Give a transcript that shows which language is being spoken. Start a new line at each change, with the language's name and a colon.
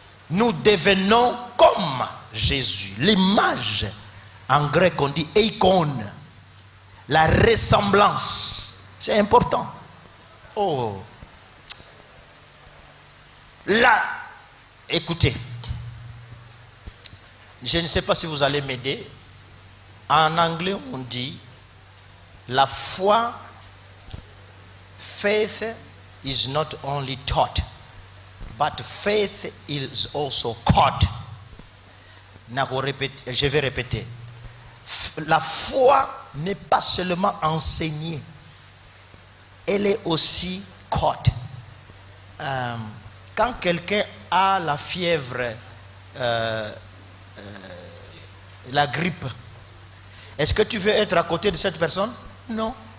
French: Nous devenons comme Jésus. L'image, en grec on dit eikon, la ressemblance, c'est important. Oh, là, écoutez, je ne sais pas si vous allez m'aider. En anglais, on dit la foi,
English: faith is not only taught, but faith is also caught.
French: Je vais répéter. La foi n'est pas seulement enseignée, elle est aussi caught. Quand quelqu'un a la fièvre, la grippe, est-ce que tu veux être à côté de cette personne? Non.